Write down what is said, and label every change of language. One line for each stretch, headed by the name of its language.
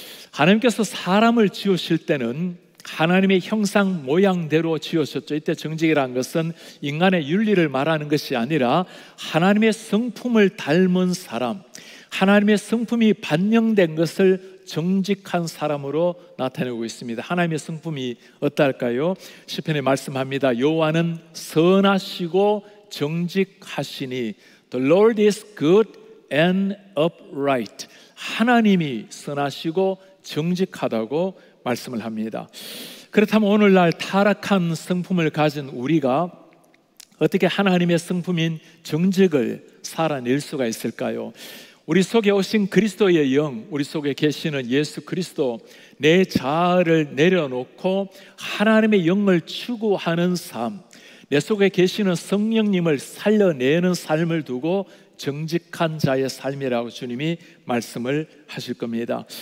Korean: 하나님께서 사람을 지으실 때는 하나님의 형상 모양대로 지으셨죠. 이때 정직이라는 것은 인간의 윤리를 말하는 것이 아니라 하나님의 성품을 닮은 사람, 하나님의 성품이 반영된 것을 정직한 사람으로 나타내고 있습니다. 하나님의 성품이 어떨까요? 시편에 말씀합니다. 여호와는 선하시고 정직하시니
English: The Lord is good and upright.
Korean: 하나님이 선하시고 정직하다고 말씀을 합니다. 그렇다면 오늘날 타락한 성품을 가진 우리가 어떻게 하나님의 성품인 정직을 살아낼 수가 있을까요? 우리 속에 오신 그리스도의 영, 우리 속에 계시는 예수 그리스도, 내 자아를 내려놓고 하나님의 영을 추구하는 삶, 내 속에 계시는 성령님을 살려내는 삶을 두고 정직한 자의 삶이라고 주님이 말씀을 하실 겁니다.